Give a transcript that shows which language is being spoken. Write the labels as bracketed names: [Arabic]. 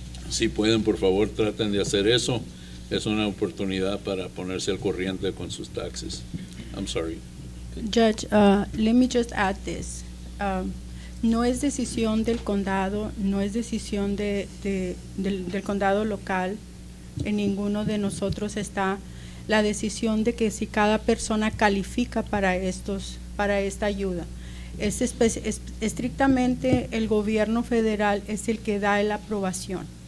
[Spanish] Si pueden, por favor, traten de hacer eso. Es una oportunidad para ponerse al corriente con sus taxes. [English] I'm sorry. Judge, let me just add this. [Spanish] No es decisión del condado, no es decisión del condado local. En ninguno de nosotros está la decisión de que si cada persona califica para esta ayuda. Es estrictamente el gobierno federal es el que da la aprobación.